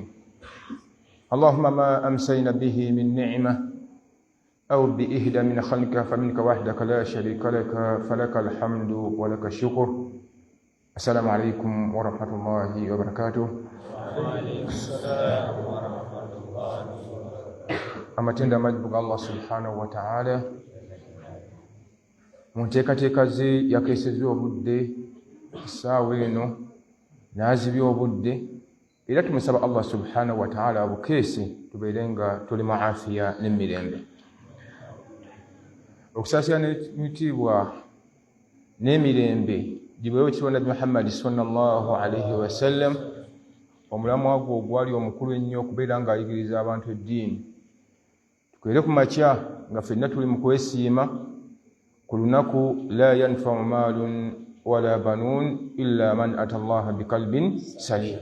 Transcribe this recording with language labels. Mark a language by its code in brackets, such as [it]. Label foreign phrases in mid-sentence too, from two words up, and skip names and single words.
[ar] اللهم ما أمسينا به من نعمة أو بإهدى من خلقك فمنك وحدك لا شريك لك فلك الحمد ولك الشكر. السلام عليكم ورحمة الله وبركاته. وعليكم السلام ورحمة الله وبركاته. [lg] Amatenda majbuga [ar] الله سبحانه وتعالى [lg] munteekateeka ze yakeesezza obudde essaawa eno n'azibya obudde era tumusaba [ar] الله سبحانه وتعالى [lg] abukeese tubeere nga tuli mu afiya n'emirembe. Okusaasira n'ekitiibwa n'emirembe gibeewo ekirwa Nabbi Muhammad [ar] صلى الله عليه وسلم, [lg] omulamwa gwe ogwali omukulu ennyo okubeera ng'ayigiriza abantu eddiini. Tukwere ku makya nga ffenna tuli mu kwesiima ku lunaku la [ar] ينفع مال ولا بنون إلا من أتى الله بقلب سليم.